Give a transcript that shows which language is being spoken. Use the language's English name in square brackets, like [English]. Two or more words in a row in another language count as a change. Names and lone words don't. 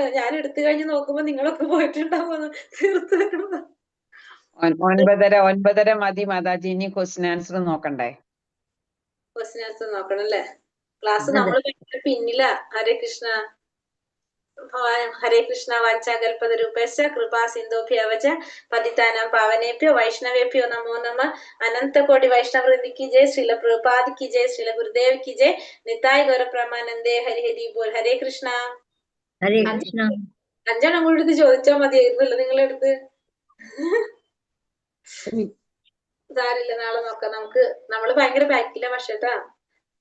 [Malayalam] ഞാൻ എടുത്തു കഴിഞ്ഞ് നോക്കുമ്പോ നിങ്ങളൊക്കെ പോയിട്ടുണ്ടാവുമെന്ന്. തീർത്ത് വെക്കണം. 9:30 മതി മാതാജി. ഇനി [English] question answer [Malayalam] നോക്കണ്ടേ? [English] question answer [Malayalam] നോക്കണം അല്ലേ? ക്ലാസ് നമ്മള് പിന്നില്ല. ഹരേ കൃഷ്ണ. ഹരേ കൃഷ്ണ. [Sanskrit] വാചാകൽപതരൂപേശ്ച കൃപാ സിന്ധുഭ്യവച പതിതാനാം പാവനേഭ്യോ വൈഷ്ണവേഭ്യോ നമോ നമഃ. [Hindi] अनंतकोटि वैष्णववृंद की जय। श्रील प्रभुपाद की जय. श्रील गुरुदेव की जय. [Bangla] নিতাই গৌরপ্রেমানন্দে। হরি হরি বোল. [Hindi] ഹരേ കൃഷ്ണ. [Malayalam] ഹരേ കൃഷ്ണ. 5 എണ്ണം കൂടി എടുത്ത് ചോദിച്ചാൽ മതിയായിരുന്നല്ലോ നിങ്ങളെടുത്ത്. സാരില്ല, നാളെ നോക്കാം. നമ്മള് ഭയങ്കര ബാക്കില പക്ഷേട്ടാ.